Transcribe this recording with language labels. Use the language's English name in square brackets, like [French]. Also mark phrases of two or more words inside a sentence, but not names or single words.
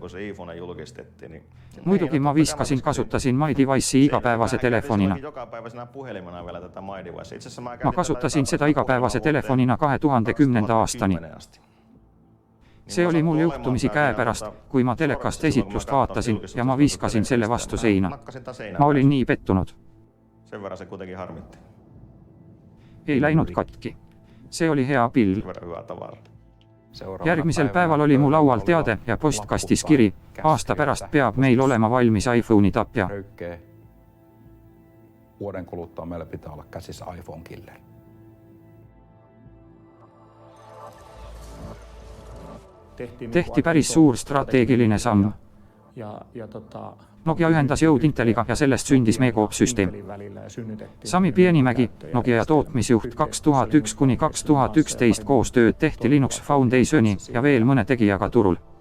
[Estonian] Muidugi ma viskasin, kasutasin MyDevice'i igapäevase telefonina. Ma kasutasin seda igapäevase telefonina 2010. aastani. see oli mul juhtumisi käepärast, kui ma telekast esitlust vaatasin ja ma viskasin selle vastu seina. Ma olin nii pettunud. [Finnish] Sen verran se kuitenkin harmitti. [Estonian] Ei läinud katki. See oli hea pill. [Finnish] Hyvä tavara. [Estonian] Järgmisel päeval oli mu laual teade ja postkastis kiri. Aasta pärast peab meil olema valmis iPhone'i tapja. [Finnish] Vuoden kuluttua meillä pitää olla käsissä iPhone Killer. [Estonian] Tehti päris suur strateegiline samm. Nokia ühendas jõud Inteliga ja sellest sündis Mego-süsteem. Sami Pienimägi, Nokia tootmisjuht 2001–2011 koostööd tehti Linux Foundationi ja veel mõne tegijaga turul.